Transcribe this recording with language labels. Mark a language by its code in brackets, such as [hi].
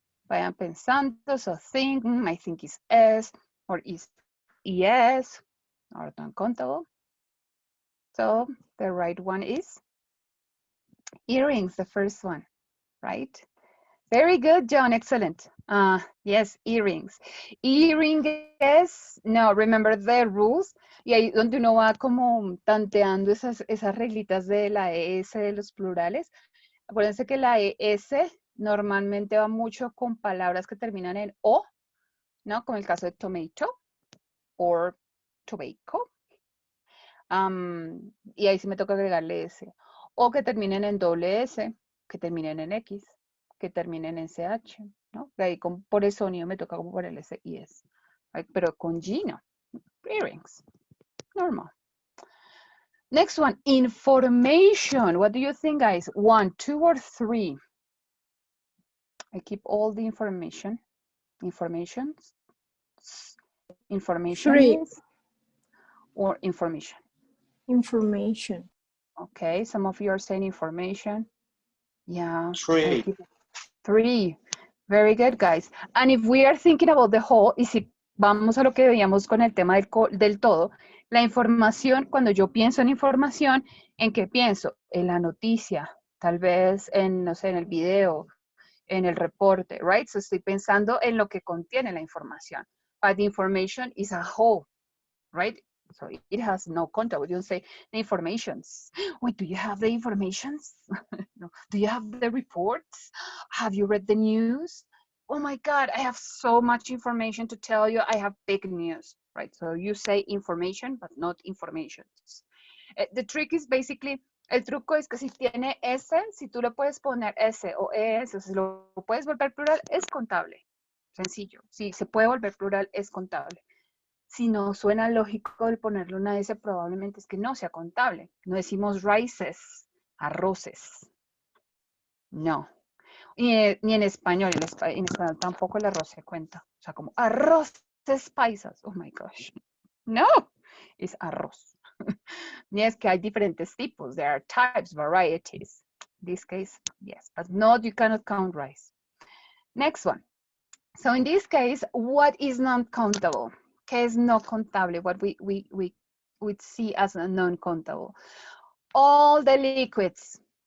[es] Vayan pensando, [en] so think, I think it's S, or is ES, or non-countable. So the right one is earrings, the first one, right? Very good, John, excellent. Yes, earrings. Earring es, no, remember the rules. [es] Y ahí donde uno va como tanteando esas reglitas de la ES de los plurales. Acuérdense que la ES normalmente va mucho con palabras que terminan en O, ¿no? Como el caso de [en] tomato or tobacco. [es] Y ahí sí me toca agregarle S. O que terminen en doble S, que terminen en X, que terminen en CH, ¿no? De ahí por el sonido me toca como por el S y S. Right? Pero con G no. Earrings. Normal. [en] Next one, information. What do you think, guys? 1, 2, or 3? I keep all the information. Information. 3. Or information. Information. Okay, some of you are saying information. Yeah. 3. 3. Very good, guys. And if we are thinking about the whole, [es] y si vamos a lo que veíamos con el tema del todo, la información, cuando yo pienso en información, ¿en qué pienso? En la noticia, tal vez en, no sé, en el video, en el reporte, right? So estoy pensando en lo que contiene la información. [en] But the information is a whole, right? So it has no content. We don't say the informations. Wait, do you have the informations? No. Do you have the reports? Have you read the news? Oh my God, I have so much information to tell you. I have big news, right? So you say information, but not informations. The trick is basically, [es] el truco es que si tiene S, si tú le puedes poner S o ES, o si lo puedes volver plural, es contable. Sencillo. Si se puede volver plural, es contable. Si no suena lógico el ponerle una S, probablemente es que no sea contable. No decimos rices, arroces. No. Ni en español. En español tampoco el arroz se cuenta. O sea, como arroces paisas. [en] Oh my gosh. [es] No, es arroz. Ni es que hay diferentes tipos. [en] There are types, varieties. In this case, yes. But no, you cannot count rice. Next one. So in this case, what is non-countable? [es] ¿Qué es no contable? [en] What we see as a non-countable. All the liquids,